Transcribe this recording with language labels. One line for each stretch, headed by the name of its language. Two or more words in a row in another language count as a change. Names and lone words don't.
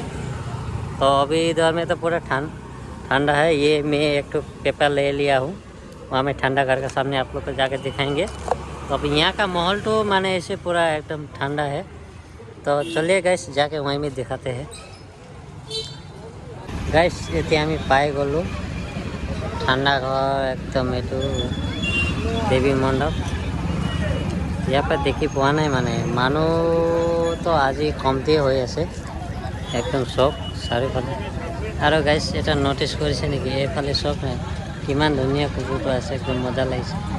Hindi: तो अभी इधर में तो पूरा ठंडा है। ये मैं एक तो पेपर ले लिया हूँ। वहाँ में ठंडा घर का सामने आप लोग को जाकर दिखाएंगे। तो अभी यहाँ का माहौल तो माने ऐसे पूरा एकदम ठंडा है। तो चलिए गाइस, जाके वहीं में दिखाते हैं।
Assamese: गाइस ये আমি পাই গ'লোঁ ঠাণ্ডা ঘৰ একদম এইটো দেৱী মণ্ডপ। ইয়াৰ পৰা দেখি পোৱা নাই, মানে মানুহ তো আজি কমতি হৈ আছে একদম চব চাৰিওফালে। আৰু গাইছ এটা ন'টিছ কৰিছে নেকি, এইফালে চব কিমান ধুনীয়া কুকুৰটো আছে, একদম মজা লাগিছে।